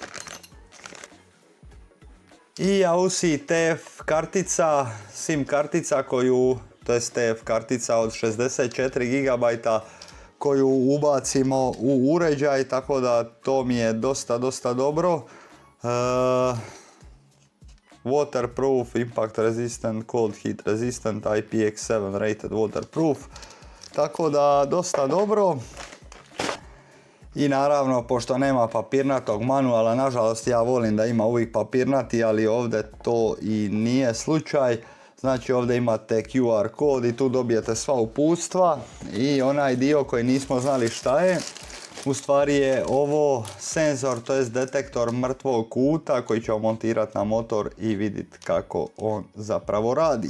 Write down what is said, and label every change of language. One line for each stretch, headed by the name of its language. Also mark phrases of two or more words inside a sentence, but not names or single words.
Bosnian: I AUSI TF kartica, SIM kartica koju, to je TF kartica od 64 GB koju ubacimo u uređaj, tako da to mi je dosta dobro.
English: Waterproof, impact resistant, cold heat resistant, IPX7 rated waterproof.
Bosnian: Tako da dosta dobro. I naravno, pošto nema papirnatog manuala, nažalost ja volim da ima uvijek papirnati, ali ovdje to i nije slučaj. Znači ovdje imate QR kod i tu dobijete sva uputstva i onaj dio koji nismo znali šta je, u stvari je ovo senzor, to jest detektor mrtvog kuta koji ćemo montirati na motor i vidjeti kako on zapravo radi.